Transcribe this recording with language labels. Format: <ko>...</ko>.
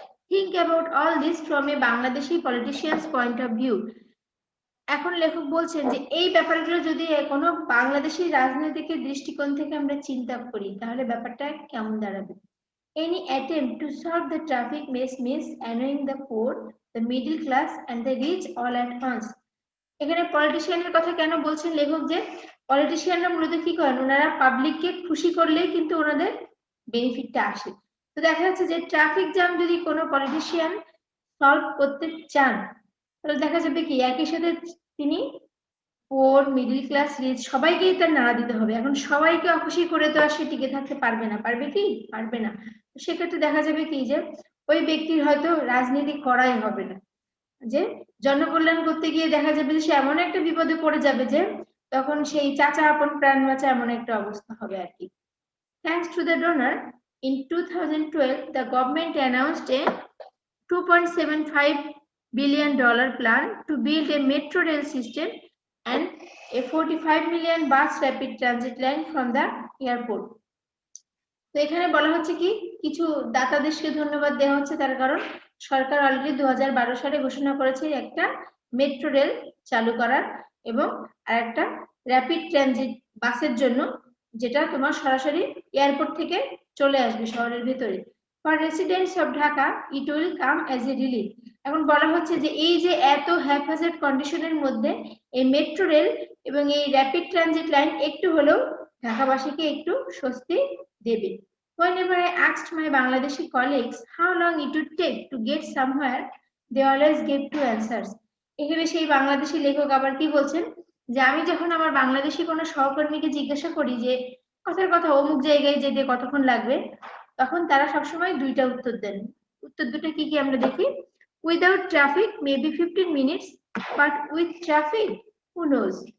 <en>Think about all this from a Bangladeshi politician's point of view.</en> <bn>এখন লেখক বলছেন যে এই ব্যাপারগুলো যদি কোনো বাংলাদেশি রাজনীতিকের দৃষ্টিকোণ থেকে আমরা চিন্তা করি তাহলে ব্যাপারটা কেমন দাঁড়াবে।</bn> <en>Any attempt to solve the traffic mess means annoying the poor, the middle class and the rich all at once.</en> <bn>এখানে পলিটিশিয়ানের কথা কেন বলছেন লেখক, যে পলিটিশিয়ানরা মূলত কি করেন, ওনারা পাবলিককে খুশি করলেই কিন্তু ওনাদের বেনিফিটটা আসে। তো দেখা যাচ্ছে যে ট্রাফিক জ্যাম যদি কোনো পলিটিশিয়ান সলভ করতে চান তাহলে দেখা যাবে কি একই সাথে তিনি পোর, মিডল ক্লাস, রিচ সবাইকেই তার নাড়া দিতে হবে। এখন সবাইকে অখুশি করে তো আর সে টিকে থাকতে পারবে না, পারবে কি? পারবে না। সেক্ষেত্রে দেখা যাবে কি যে ওই ব্যক্তির হয়তো রাজনীতি করাই হবে না, যে জনকল্যাণ করতে গিয়ে দেখা যাবে যে সে এমন একটা বিপদে পড়ে যাবে যে তখন সেই চাচা আপন প্রাণ বাঁচা এমন একটা অবস্থা হবে আর কি।</bn> <en>Thanks to the donor, in 2012 the government announced a $2.75 billion plan to build a metro rail system and a 45 million bus rapid transit line from the airport.</en> <bn>তো এখানে বলা হচ্ছে কি কিছু দাতাদেরকে ধন্যবাদ দেওয়া হচ্ছে, তার কারণ সরকার অলরেডি 2012 সালে ঘোষণা করেছে একটা মেট্রো রেল চালু করার এবং আর একটা র্যাপিড ট্রানজিট বাসের জন্য, যেটা তোমার সরাসরি এয়ারপোর্ট থেকে চলে আসবে শহরের ভিতরে।</bn> <en>For residents of Dhaka it will come as a relief.</en> <bn>এখন বলা হচ্ছে যে এই যে এত হ্যাফাজেড কন্ডিশনের মধ্যে এই মেট্রো রেল এবং এই র্যাপিড ট্রানজিট লাইন একটু হলেও ঢাকাবাসীকে একটু স্বস্তি দেবে।</bn> <en>Whenever I asked my Bangladeshi colleagues how long it would take to get somewhere, they always gave two answers.</en> <bn>এখানে সেই বাংলাদেশি লেখক আবার কি বলছেন যে আমি যখন আমার বাংলাদেশি কোনো সহকর্মীকে জিজ্ঞাসা করি যে কথার কথা অমুক জায়গায় যেতে কতক্ষণ লাগবে, তখন তারা সবসময় দুইটা উত্তর দেন। উত্তর দুটো কি কি আমরা দেখি।</bn> <en>Without traffic maybe 15 minutes, but with traffic who knows.</en>